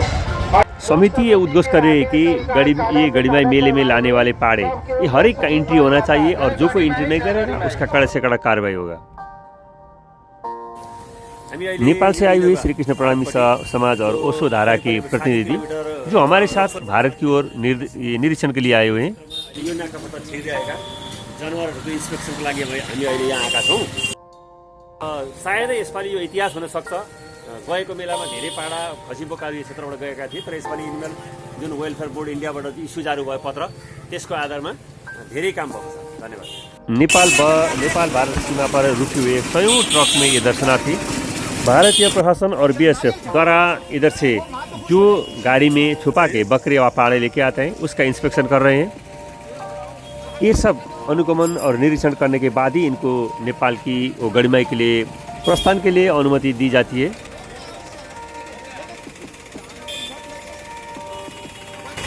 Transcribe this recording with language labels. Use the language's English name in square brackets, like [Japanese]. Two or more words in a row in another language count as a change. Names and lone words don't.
[Hindi] समिति ये उद्घोष करे कि ये गढीमाई मेले में लाने वाले पाड़े ये हर एक का एंट्री होना चाहिए और जो कोई एंट्री नहीं करेगा उसका कड़े से कड़ा कार्रवाई होगा। नेपाल से आई हुई श्री कृष्ण प्रणामी समाज और ओशो धारा के प्रतिनिधि जो हमारे साथ भारत की ओर निरीक्षण के लिए आए हुए हैं। [Nepali] जानवरहरूको इन्स्पेक्सनको लागि हामी अहिले यहाँ आएका छौँ। सायदै यसपालि यो इतिहास हुन सक्छ। गएको मेलामा धेरै पाडा खसी बोकाली क्षेत्रबाट गएका थिए, तर यसपालि एनिमल जुन वेलफेयर बोर्ड इन्डियाबाट इस्यु जारी भयो पत्र, त्यसको आधारमा धेरै काम भएको छ। धन्यवाद। [Hindi] नेपाल भारत सीमा पर रुके हुए कईयों ट्रक में ये दर्शनार्थी भारतीय प्रशासन और BSF द्वारा इधर से जो गाड़ी में छुपा के बकरे व पाड़े लेके आते हैं उसका इंस्पेक्शन कर रहे हैं। ये सब अनुगमन और निरीक्षण करने के बाद ही इनको नेपाल की वो गढीमाई के लिए प्रस्थान के लिए अनुमति दी जाती है।